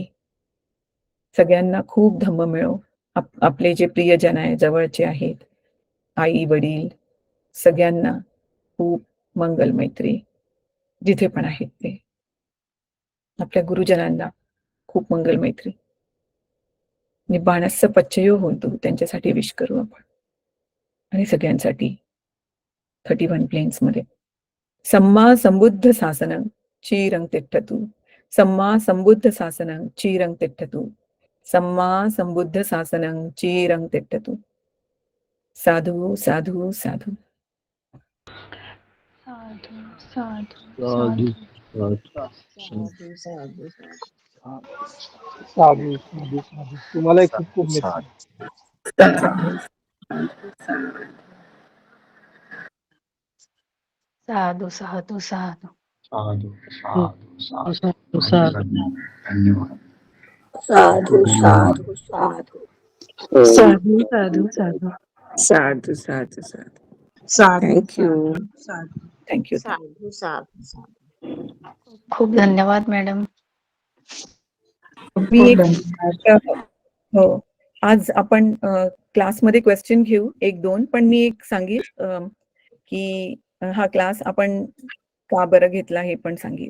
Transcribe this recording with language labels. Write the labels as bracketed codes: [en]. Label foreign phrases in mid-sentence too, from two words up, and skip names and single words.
[mr] सगळ्यांना खूप धम्म मिळो. आपले जे प्रियजन आहे, जवळचे आहेत, आई-वडील सगळ्यांना खूप मंगल मैत्री जिथे पण आहेत ते. आपल्या गुरुजनांना खूप मंगल मैत्री. [pi] निब्बाणस्य पच्चयो होन्तु [mr] त्यांच्यासाठी विश करू आपण. आणि सगळ्यांसाठी 31 प्लेन्समध्ये. [pi] सम्मा संबुद्ध शासनं चिरं तिष्ठतु. सम्मा संबुद्ध शासनं चिरं तिष्ठतु. सम्मा संबुद्ध शासनं चिरं तिष्ठतु. साधु, साधु, साधु. साधु, साधु, साधु साधु, साधु साधू साधू साधू [mr] तुम्हाला खूप खूप मित्र [pi] साधु, साधु, साधु. साधु साधू साधू [mr] धन्यवाद [pi] साधु साधु साधु साधु, साधु, साधु. साधु साधु साधु साधु [en] thank you [pi] साधु [en] thank you. [pi] साधु साधु साधु [mr] खूप धन्यवाद मॅडम. मी एक हो. आज आपण क्लासमध्ये क्वेश्चन घेऊ 1-2 पण मी एक सांगेन की हा क्लास आपण का बरं घेतला हे पण सांगेन.